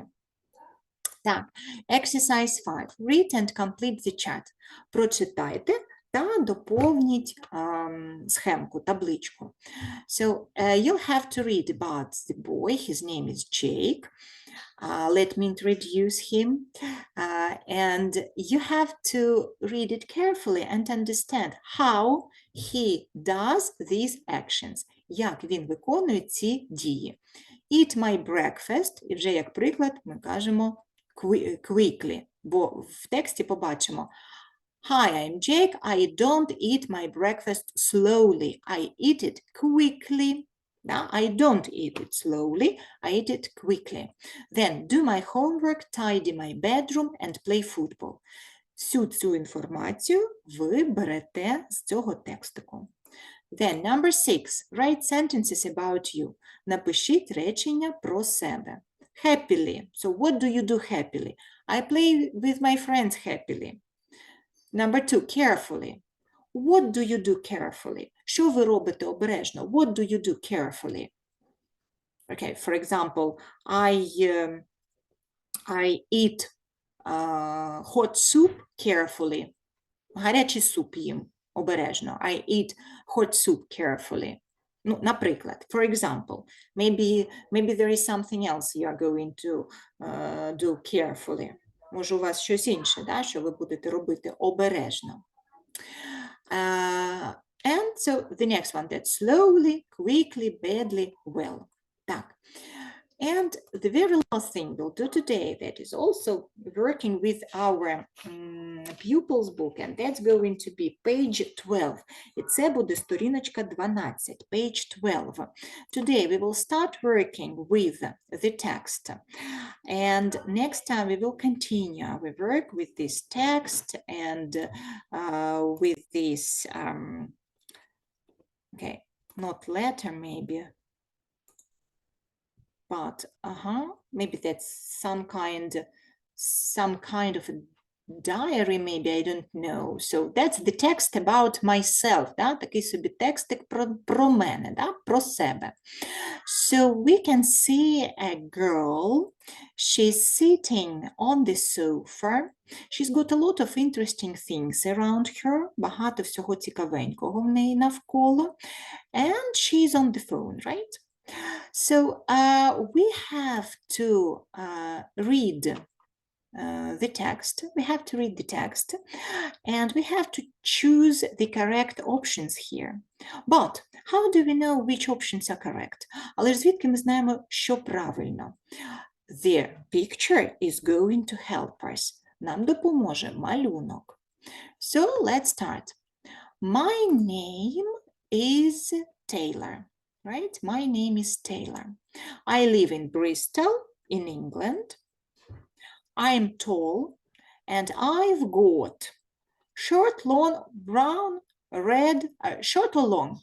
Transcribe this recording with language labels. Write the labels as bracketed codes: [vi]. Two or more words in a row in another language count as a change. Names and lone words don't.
[uk] Так, [en] exercise 5. Read and complete the chat. [uk] Прочитайте та доповніть схемку, табличку. [en] So, you'll have to read about the boy. His name is Jake. Let me introduce him. And you have to read it carefully and understand how he does these actions. [uk] Як він виконує ці дії. [en] Eat my breakfast. [uk] І вже як приклад ми кажемо quickly. Бо в тексті побачимо [en] Hi, I'm Jake. I don't eat my breakfast slowly. I eat it quickly. Now, I don't eat it slowly. I eat it quickly. Then, do my homework, tidy my bedroom and play football. [uk] Всю цю інформацію ви берете з цього текстику. [en] Then, number 6. Write sentences about you. [uk] Напишіть речення про себе. [en] Happily. So, what do you do happily? I play with my friends happily. Number 2, carefully. What do you do carefully? [uk] Що ви робите обережно? [en] What do you do carefully? Okay, for example, I eat hot soup carefully. [uk] Гарячий суп їм обережно. [en] I eat hot soup carefully. [uk] Ну, наприклад, [en] for example, maybe there is something else you are going to do carefully. [uk] Може, у вас щось інше, да, що ви будете робити обережно. [en] And so the next one, that's slowly, quickly, badly, well. [uk] Так. [en] And the very last thing we'll do today that is also working with our pupils book, and that's going to be page 12. [uk] І це буде сторіночка 12, [en] page 12. Today we will start working with the text. And next time we will continue our work with this text and with this, okay, not letter maybe, but maybe that's some kind of a diary, maybe, I don't know. So that's the text about myself, [uk] да? Такий собі текстик про мене, да? Про себе. [en] So we can see a girl, she's sitting on the sofa, she's got a lot of interesting things around her, [uk] багато всього цікавенького в неї навколо, [en] and she's on the phone, right? So we have to read the text. We have to read the text and we have to choose the correct options here. But how do we know which options are correct? [uk] Але ж звідки ми знаємо, що правильно? [en] The picture is going to help us. [uk] Нам допоможе малюнок. [en] So let's start. My name is Taylor. Right? My name is Taylor. I live in Bristol, in England. I'm tall and I've got short, long, brown, red, short or long?